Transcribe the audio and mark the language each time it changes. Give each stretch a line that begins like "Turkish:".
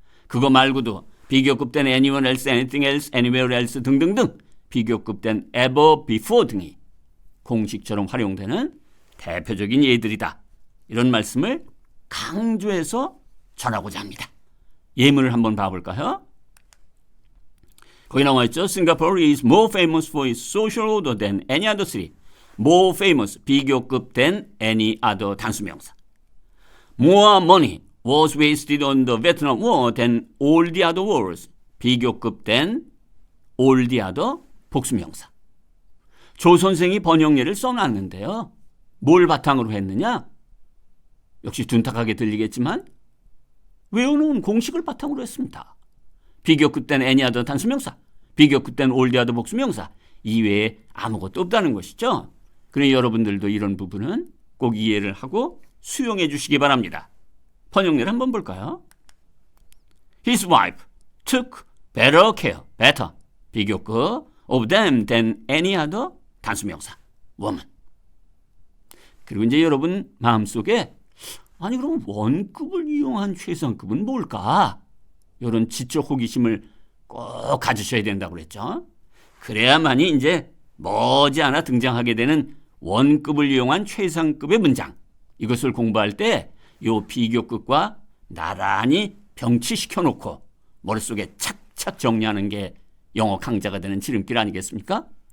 Korean: 그거 말고도 비교급 된
English: anyone else, anything else, anywhere else
Korean: 등등등 비교급 된 ever, before 등이 공식처럼 활용되는 대표적인 예들이다. 이런 말씀을 강조해서 전하고자 합니다. 예문을 한번 봐볼까요? 거기 나와 있죠.
English: Singapore is more famous for its social order than any other city. More famous,
Korean: 비교급 된
English: any other
Korean: 단수명사.
English: More money was wasted on the Vietnam War than all the other wars.
Korean: 비교급 된
English: all the other
Korean: 복수명사. 조 선생이 번역례를 써놨는데요. 뭘 바탕으로 했느냐? 역시 둔탁하게 들리겠지만 외워놓은 공식을 바탕으로 했습니다. 비교급 된
English: any other
Korean: 단수명사, 비교급 된
English: all the other
Korean: 복수명사 이외에 아무것도 없다는 것이죠. 그러니 여러분들도 이런 부분은 꼭 이해를 하고 수용해 주시기 바랍니다. 번역례를 한번 볼까요?
English: His wife took better care, better, 비교급 of them than any other 단수명사, woman.
Korean: 그리고 이제 여러분 마음속에 아니 그럼 원급을 이용한 최상급은 뭘까? 이런 지적 호기심을 꼭 가지셔야 된다고 그랬죠. 그래야만이 이제 머지않아 등장하게 되는 원급을 이용한 최상급의 문장, 이것을 공부할 때 이 비교급과 나란히 병치시켜 놓고 머릿속에 착착 정리하는 게 영어 강자가 되는 지름길 아니겠습니까?